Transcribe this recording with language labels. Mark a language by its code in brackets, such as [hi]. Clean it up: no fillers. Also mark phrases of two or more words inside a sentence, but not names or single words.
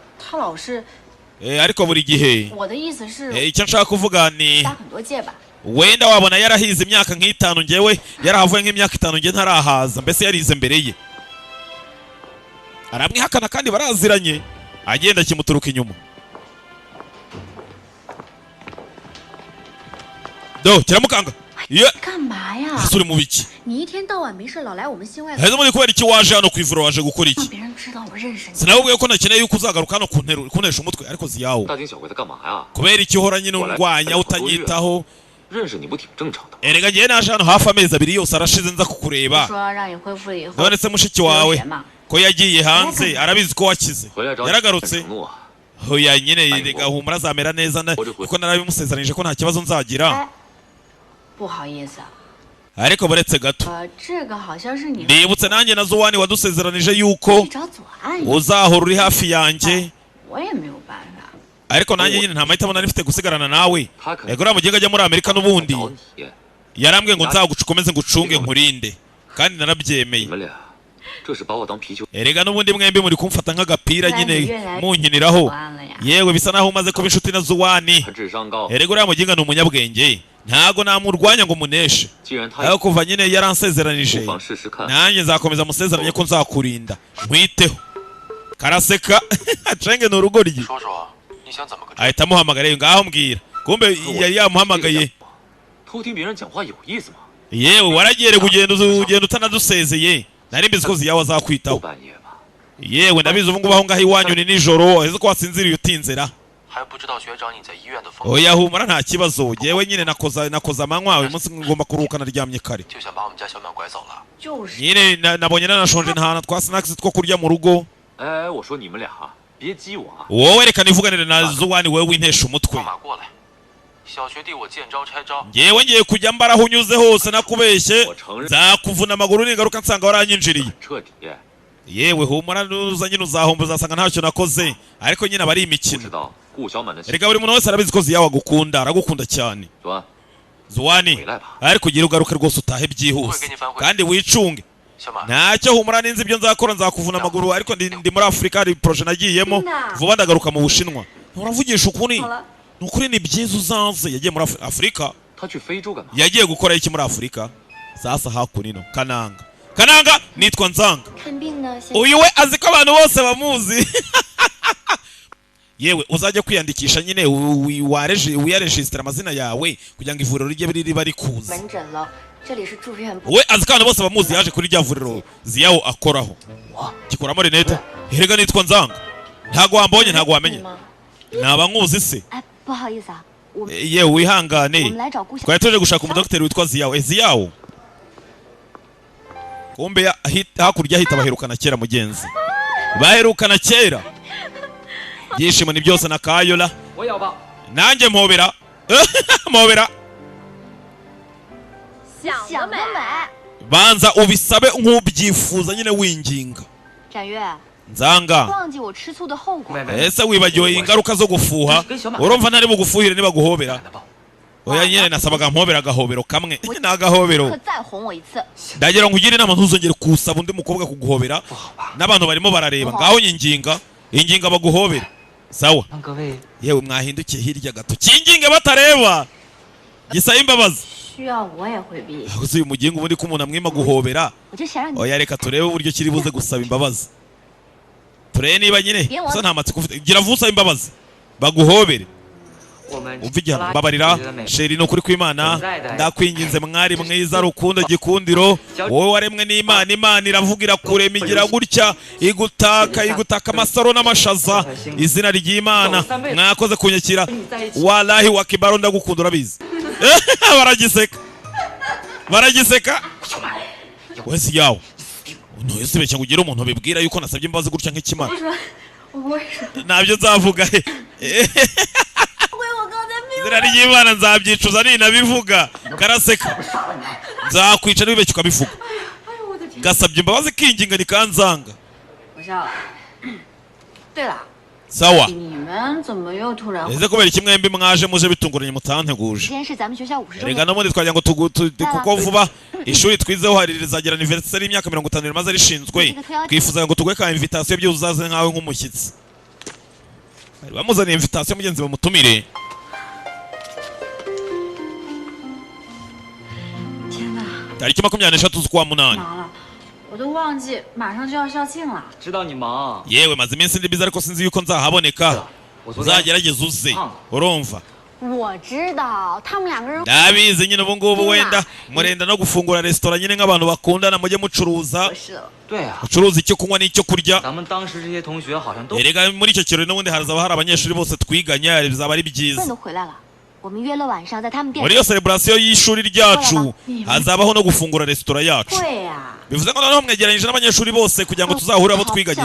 [rw] Ariko buri gihe icyo nshaka kuvuga ni wenda wabona yarahize imyaka nk'itanu, ngewe yarahavuye nk'imyaka 5 nge ntarahaza, mbese yarize mbere ye. Aramwihakana kandi baraziranye, agenda kimuturuka inyuma. do kiramukanga ye [zh] 干嘛呀？ [rw] asuri mu biki [zh] 你一天到晚没事老来我们县外， [rw] heza muri kubera iki waje hano kwivura waje gukora [zh] 让 [rw] iki [zh] 别人知道我认识你。 [rw] sinabubwiye ko nakeneye yuko uzagaruka hano kuntesha umutwe ariko ziyawo [zh] 大惊小怪的干嘛呀？ [rw] kubera iki uhora nyine undwanya utanyitaho [zh] 认识你不挺正常的吗？ [rw] erega ngiye naje hano hafi amezi abiri yose arashize nza kukureba [zh] 说让你恢复了以后， [rw] none se mushiki [zh] 留 [rw] wawe [zh] 学嘛。 [rw] ko yagiye hanze arabizi ko wakize [zh] 回来找你 [rw] yaragarutse [zh] 承诺啊！ [rw] hoya nyine rega humura azamera neza kuko narabimusezeranyije ko nta kibazo nzagira [zh] 哎，不好意思， [rw] ariko buretse gato [zh] 这个好像是你 [rw] ndibutse nanjye na Zuwani wadusezeranije yuko [zh] 去找左岸， [rw] uzahora uri hafi yanjye [zh] 我也没有办法。 [rw] ariko nanjye nyine nta mahitamo nari mfite gusigarana nawe [zh] 他可能 [rw] ego uriya mugenga ajya muri Amerika n'ubundi [zh] 找你， [rw] yarambwiye ngo nzagukomeze ngucunge nkurinde kandi [zh] 你 [rw] narabyemeye [zh] 们俩这是把我当皮球。 [rw] erega n'ubundi mwembi muri kumfata nk'agapira nyine munkiniraho [zh] 左岸了呀， [rw] yewe bisa naho umaze kuba inshuti na Zuwani [zh] 他智商高， [rw] erega uriya mugenga ni umunyabwenge ntago namurwanya ngo muneshe [zh] 既然他 [rw] ariko kuva nyine yaransezeranije [zh] 不妨试试看。 [rw] nanjye nzakomeza musezeranye ko nzakurinda nkwiteho karaseka acenge ni urugoryi [zh] 说说你想怎么个治？ [rw] ahita amuhamagara ngaho mbwira kumbe yari yamuhamagaye [zh] 偷听别人讲话有意思吗？ [rw] yewe waragiye kugenda utanadusezeye nari mbizi ko ziyawe [zh] 后 [rw] azakwitaho [zh] 半夜吧， [rw] yewe ndabizi ubu ngubu aho ngaho iwanyu ni nijoro ese ko wasinziriye utinzera [zh] 还不知道学长你在医院的风， [rw] oya humura nta kibazo yewe nyine nakoza amanywa uyu munsi ngomba kuruhuka naryamye kare [zh] 就想把我们家小淼拐走了。就是 [rw] nyine nabonye nanashonje nta twa snacks two kurya mu rugo [zh] 哎，我说你们俩别激我啊！ [rw] wowe reka nivuganire na Zuwani wewe wintesha umutwe [zh] 放马过来，小学弟我见招拆招， [rw] yewe ngiye kujya mbara aho unyuze hose nakubeshye [zh] 我承认 [rw] nzakuvuna amaguru ningaruka nsanga waranyinjiriye [zh] 彻底， [rw] yewe humura nuza nyine uzahomba uzasanga ntacyo nakoze ariko nyine aba ari [zh] 不 [rw] imikino [zh] 知道顾小满的心。 [rw] erega buri muntu wese arabizi ko ziyawe agukunda aragukunda cyane [zh] 左， [rw] Zuwani [zh] 回来吧。 [rw] ariko ugira ugaruke rwose utahe byihuse kandi wicunge [zh] 小满， [rw] ntacyo humura ninzi ibyo nzakora nzakuvuna amaguru ariko ndi muri Afurika hari proje nagiyemo vuba ndagaruka mu Bushinwa uravugisha ukuri [zh] 好了， [rw] ni ukuri ni byiza uzaze yagiye muri Afurika [zh] 他去非洲干嘛？ [rw] yagiye gukora iki muri Afurika sasa hakunino kananga nitwa Nzanga [zh] 看病呢，先 [rw] uyu we azi ko abantu bose bamuzi yewe uzajya kwiyandikisha nyine wiyaregisitira amazina yawe kugira ngo ivuriro rijye riba rikuzi [zh] 门诊了，这里是住院部。 [rw] we azi ko abantu bose bamuzi yaje kuri rya vuriro ziyawo akoraho gikuramo rinete herega nitwa Nzanga ntago wambonye ntago wamenye [zh] 吗？ [rw] naba nkuzi se [zh] 哎，不好意思啊，我们 [rw] yewe [zh] 我 [rw] wihangane [zh] 们来找顾小。 [rw] twari tuje gushaka umudokiteri witwa Ziyawo Ziyawo kumbe hakurya hita baherukana kera mugenzi baherukana kera byishimo ni byose na Kayola [zh] 我要吧。 [rw] nanjye mpobera mpobera [zh] 想得美。 [rw] banza ubisabe nk'ubyifuza nyine winginga [zh] 展月， [rw] Nzanga [zh] 忘记我吃醋的后果。 [rw] ese wibagiwe ingaruka zo gufuha urumva ntari bugufuhire nibaguhobera [zh] 的吧， [rw] oya nyine nasabaga mpobera agahobero kamwe ni agahobero [zh] 可再哄我一次， [rw] ndagira ngo ugire inama ntuzongere kusaba undi mukobwa kuguhobera n'abantu barimo barareba ngaho nyinginga inginga baguhobera sawa [zh] 让各位 [rw] yewe mwahindukiye hirya gato kinginge batareba gisaba imbabazi [zh] 需要我也回避。 [rw] gusa uyu mugingo ubundi ko umuntu amwima guhobera [zh] 我就想让你 [rw] oya reka turebe uburyo kiri buze gusaba imbabazi turebe niba nyine gusa nta matsiko ufite gira vuba usaba imbabazi baguhobere [zh] 我们 [rw] umva igihano mbabarira sheri ni ukuri kw'Imana ndakwinginze mwari mwiza rukundo gikundiro wowe waremwe n'Imana Imana iravuga irakurema igira gutya igutaka amasaro n'amashaza izina ry'Imana mwakoze kunyakira wallahi wakibaro ndagukunda urabizi baragiseka wese yawo ntuyese beshya ngo ugire umuntu bibwira yuko nasabye imbabazi gutya nk'ikimara [zh] 我为什么？ [rw] ntabyo nzavuga [zh] 为我刚才没有。 [rw] izina ry'Imana nzabyicuza ninabivuga karaseka nzakwica n'ibibeshya ukabivuga [zh] 哎呦我的天！ [rw] gasabye imbabazi kinginga nikanzanga [zh] 我笑了。对了， [rw] sawa [zh] 你们怎么又突然？ [rw] ese kubera iki mwembi mwaje muje bitunguranye [zh] 今 [rw] mutanteguje [zh] 天是咱们学校50周 [rw] erega [zh] 年， [rw] n'ubundi twagira ngo kuko vuba ishuri twizeho hari rizagira anniversaire y'imyaka 50 rimaze rishinzwe twifuza ngo tugwe ka invitation byo uzaze nkawe nk'umushyitsi bari bamuzaniye invitation mugenzi bamutumire [zh] 天哪， [rw] tariki 23 z'ukwa munani [zh] 忙了，我都忘记马上就要校庆了。知道你忙， [rw] yewe maze iminsi ndi biza ariko sinzi yuko nzahaboneka [zh] 我昨天 [rw] uzagerageza uze urumva [zh] 我知道他们两个人 [rw] ndabizi nyine ubu ngubu wenda murenda no gufungura restaurant nyine nk'abantu bakundana mujye mucuruza [zh] 合适了。对啊， [rw] mucuruza icyo kunywa n'icyo kurya [zh] 咱们当时这些同学好像都 [rw] erega muri icyo kirori n'ubundi hazaba hari abanyeshuri bose twiganye bizaba ari [zh] 笨 [rw] byiza [zh] 都回来了，我们约了晚上在他们店 [rw] muri iyo celebration y'ishuri ryacu hazabaho no gufungura restaurant yacu [zh] 会呀、 [rw] bivuze ngo noneho mwegeranyije n'abanyeshuri bose kugira ngo tuzahure abo twiganye